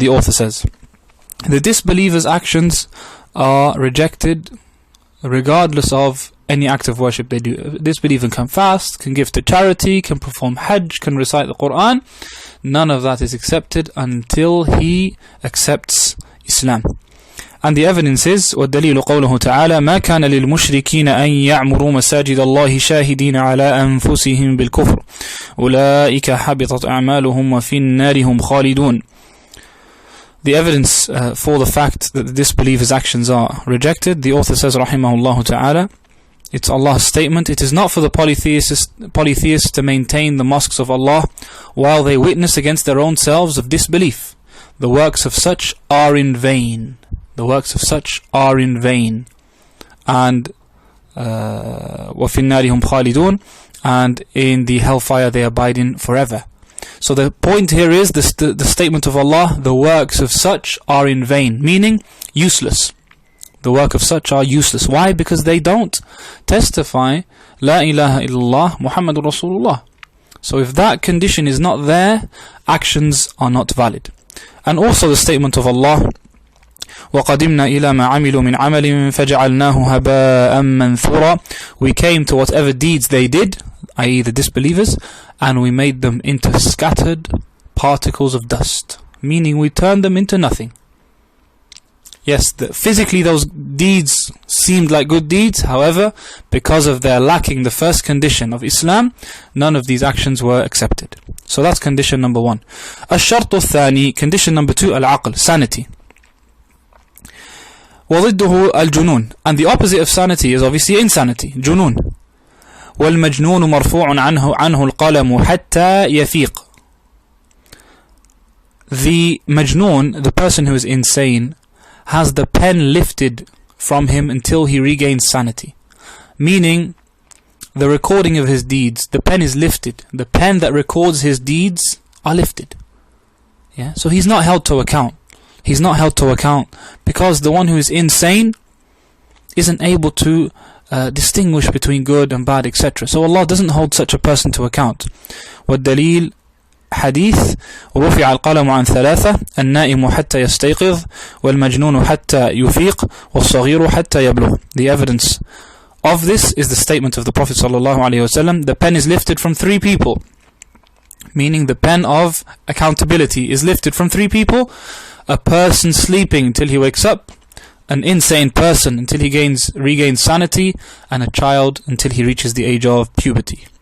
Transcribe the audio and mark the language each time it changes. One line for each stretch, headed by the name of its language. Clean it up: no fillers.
English: The author says, the disbeliever's actions are rejected regardless of any act of worship they do. A disbeliever can fast, can give to charity, can perform hajj, can recite the Quran. None of that is accepted until he accepts Islam. And the evidence is
Arabic: وَالدَّلِيلُ قَوْلُهُ تَعَالَى مَا كَانَ لِلْمُشْرِكِينَ أَن يَعْمُرُوا مَسَاجِدَ اللَّهِ شَاهِدِينَ عَلَىٰ أَنفُسِهِمْ بِالْكُفْرِ أُولَٰئِكَ حَبِطَتْ أَعْمَالُهُمْ وَفِي النَّارِ هُمْ خَالِدُونَ.
English: The evidence for the fact that the disbeliever's actions are rejected, the author says rahimahullah ta'ala, it's Allah's statement, it is not for the polytheists to maintain the mosques of Allah while they witness against their own selves of disbelief. The works of such are in vain. The works of such are in vain. And
Arabic: وَفِي النَّارِ هُمْ خَالِدُونَ,
English: and in the hellfire they abide in forever. So the point here is the statement of Allah, the works of such are in vain, meaning useless. The work of such are useless. Why? Because they don't testify
Arabic: La ilaha illallah Muhammadur Rasulullah.
English: So if that condition is not there, actions are not valid. And also the statement of Allah,
Arabic: وَقَدِمْنَا إِلَى مَا عَمِلُوا مِنْ عَمَلٍ فَجَعَلْنَاهُ هَبَاءً مَنْثُورًا.
English: We came to whatever deeds they did, i.e. the disbelievers, and we made them into scattered particles of dust, meaning we turned them into nothing. Yes, physically those deeds seemed like good deeds, however, because of their lacking the first condition of Islam, none of these actions were accepted. So that's condition number 1.
Arabic: الشرط الثاني,
English: condition number 2, al-aql, sanity.
Arabic: وضده الجنون,
English: and the opposite of sanity is obviously insanity, junun.
Arabic: والمجنون مرفوع عنه القلم حتى يفيق.
English: The majnoon, the person who is insane, has the pen lifted from him until he regains sanity. Meaning, the recording of his deeds, the pen is lifted. The pen that records his deeds are lifted. Yeah, so he's not held to account. He's not held to account because the one who is insane isn't able to distinguish between good and bad, etc. So Allah doesn't hold such a person to account.
Arabic: والدليل حديث ورفع القلم عن ثلاثة النائم حتى يستيقظ والمجنون حتى يفيق والصغير حتى يبلغ.
English: The evidence of this is the statement of the Prophet ﷺ, the pen is lifted from 3 people, meaning the pen of accountability is lifted from 3 people: a person sleeping until he wakes up, an insane person until he regains sanity, and a child until he reaches the age of puberty.